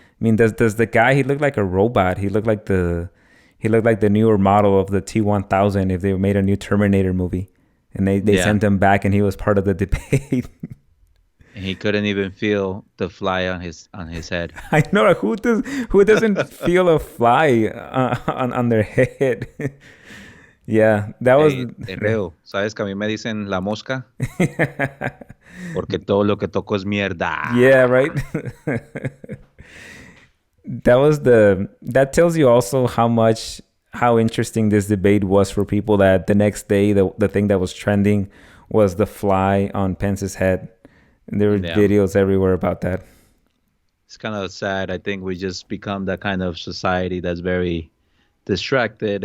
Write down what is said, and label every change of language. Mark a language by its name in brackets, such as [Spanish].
[English] I mean, does the guy, he looked like a robot. He looked like the newer model of the T-1000 if they made a new Terminator movie. And they sent him back, and he was part of the debate. And he couldn't even feel the fly on his head. I know, who doesn't feel a fly on their head? Yeah, that was. [Spanish] Reo, ¿sabes que a mí me dicen la mosca? Porque todo lo que toco es mierda. [English] Yeah, right. That tells you also how interesting this debate was for people, that the next day the thing that was trending was the fly on Pence's head. And there were videos everywhere about that. It's kind of sad. I think we just become that kind of society that's very distracted.